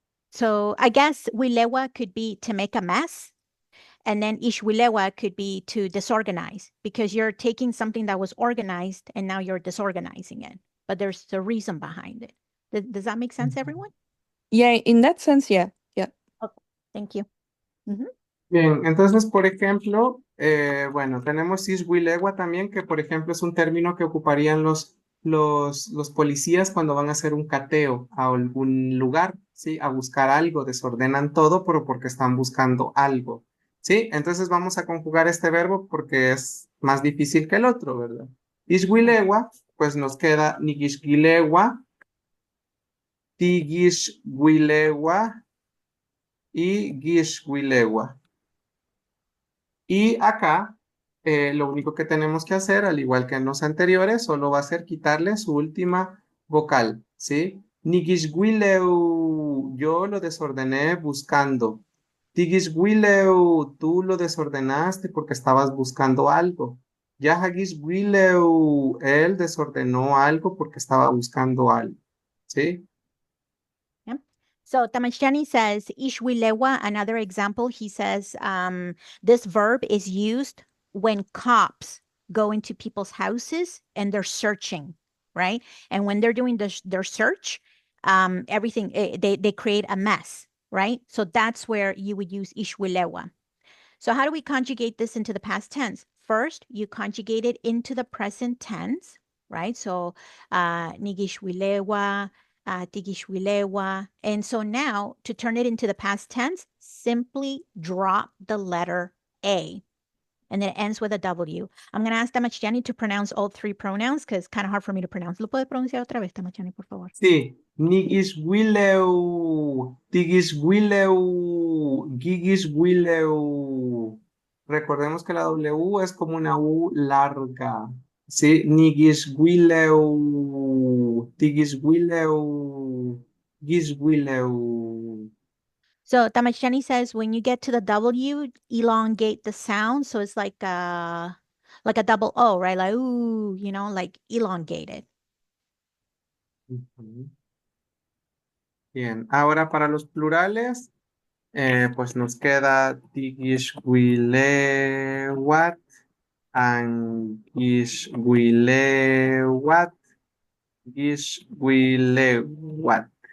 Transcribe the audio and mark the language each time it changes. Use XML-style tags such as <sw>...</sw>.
<en>So I guess wilewa could be to make a mess, and then ishwilewa could be to disorganize because you're taking something that was organized and now you're disorganizing it. But there's a reason behind it. Does that make sense, everyone? Yeah, in that sense, yeah. Yeah. Okay, thank you. Mhm.</en> <es>Bien, entonces, por ejemplo, bueno, tenemos Ishwilewa también, que por ejemplo es un término que ocuparían los policías cuando van a hacer un cateo a algún lugar, ¿sí? A buscar algo, desordenan todo, pero porque están buscando algo, ¿sí? Entonces vamos a conjugar este verbo porque es más difícil que el otro, ¿verdad? Ishwilewa, pues nos queda Nigishgilewa, Tigishwilewa y Gishwilewa. Y acá, lo único que tenemos que hacer, al igual que en los anteriores, solo va a ser quitarle su última vocal, ¿sí? Nigishwileu, yo lo desordené buscando. Tigishwileu, tú lo desordenaste porque estabas buscando algo. Yahagishwileu, él desordenó algo porque estaba buscando algo, ¿sí?</es> <en>Yeah. So Tamachjani says ishwilewa, another example, he says this verb is used when cops go into people's houses and they're searching, right? And when they're doing their search, everything they create a mess, right? So that's where you would use ishwilewa. So how do we conjugate this into the past tense? First, you conjugate it into the present tense, right? So nigishwilewa, tigishwilewa. And so now to turn it into the past tense, simply drop the letter A. And then it ends with a W. I'm going to ask Tamachjani to pronounce all three pronouns because it's kind of hard for me to pronounce.</en> <es>¿Lo puede pronunciar otra vez, Tamachjani, por favor? Sí, Nigishwileu, Tigishwileu, Gigishwileu. Recordemos que la W es como una U larga. Sí, Nigiswileu, Tigiswileu, Giswileu.</es> <en>So Tamachani says when you get to the W, elongate the sound. So it's like a double O, right? Like ooh, like elongated. Ujú.</en> <es>Bien, ahora para los plurales, pues nos queda Tigiswilewat, Angiswilewat, Giswilewat.</es>